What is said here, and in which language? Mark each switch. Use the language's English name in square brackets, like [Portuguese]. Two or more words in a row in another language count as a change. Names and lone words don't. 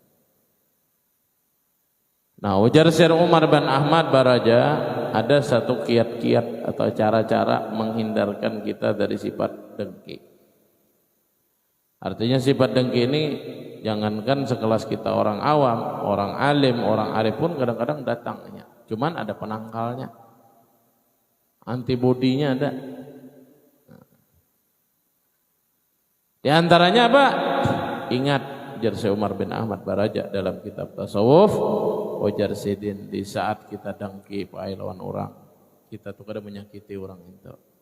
[Indonesian] Nah, ujar Syekh Umar bin Ahmad Baraja, ada satu kiat-kiat atau cara-cara menghindarkan kita dari sifat dengki. Artinya sifat dengki ini jangankan sekelas kita orang awam, orang alim, orang arif pun kadang-kadang datangnya. Cuman ada penangkalnya. Antibodinya ada. Di antaranya apa? Ingat ujar Syekh Umar bin Ahmad Baraja dalam kitab tasawuf, [Banjar] ujar sidin di saat kita dengki pai lawan orang, kita tuh kada menyakiti orang itu.